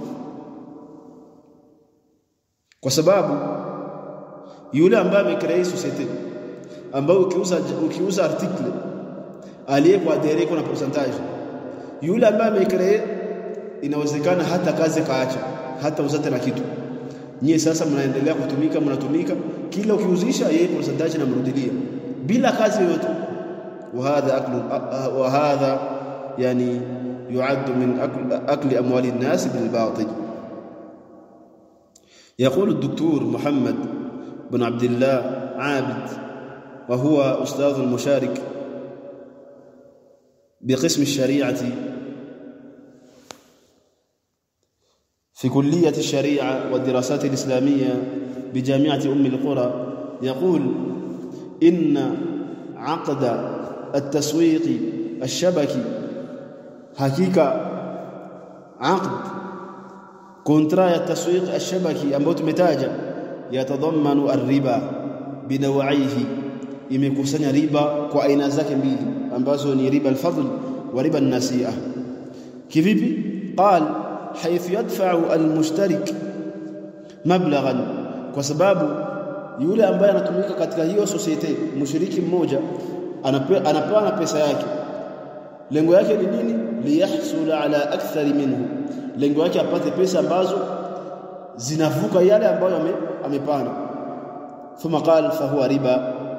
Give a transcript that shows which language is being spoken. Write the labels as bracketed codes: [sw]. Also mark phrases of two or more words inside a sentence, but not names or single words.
[sw] kwa sababu yule ambaye amecreate society ambao ukiuza article aliyekuwa direct na percentage yule ambaye amecreate inawezekana hata kazi kaacha hata uzate na kitu nyie sasa mnaendelea mnatumika kila ukiuzisha yeye percentage na mrudilia bila kazi yoyote [ar] وهذا يعني يعد من أكل أموال الناس بالباطل. يقول الدكتور محمد بن عبد الله عابد وهو أستاذ المشارك بقسم الشريعة في كلية الشريعة والدراسات الإسلامية بجامعة أم القرى يقول إن عقد التسويق الشبكي حقيقة عقد كونترا التسويق الشبكي [sw] ambao tumetaja [ar] يتضمن الربا بنوعيه [sw] imekusanya riba kwa aina zake mbili ambazo ni [ar] ربا الفضل وربا النسيئة [sw] kivipi [ar] قال حيث يدفع المشترك مبلغا [sw] kwa sababu yule ambaye anatumika katika hiyo society mshiriki mmoja anapewa pesa yake lengo yake ni nini [ar] ليحصل على أكثر منه [sw] lengo yake apate pesa ambazo zinavuka yale ambayo amepana [ar] ثم قال فهو ربا